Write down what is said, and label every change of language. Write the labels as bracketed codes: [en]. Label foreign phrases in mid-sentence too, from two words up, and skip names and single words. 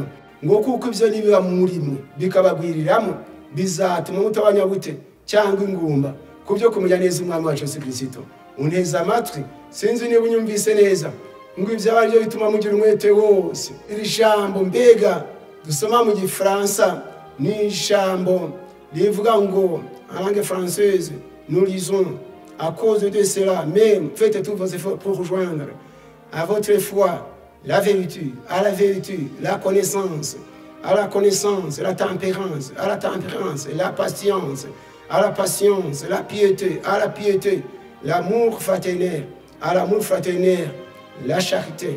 [rw] Ngo kuko ibyo nibiba muri mwe bikabagwiriramo, bizatuma mutabanya gute cyangwa ingumba kubyo kumenya neza umwami wacu Yesu Kristo. Uneza amatwi, sinzi niba unyumvise neza, ngo ibyo ari byo bituma mugira umwete wose. Iri jambo mbega dusoma mu Gifaransa ni ijambo rivuga ngo [fr] en langue française nous lisons à cause de cela même faites tous vos efforts pour rejoindre à votre foi la vérité, à la vérité la connaissance, à la connaissance la tempérance, à la tempérance la patience, à la patience la piété, à la piété l'amour fraternel, à l'amour fraternel la charité.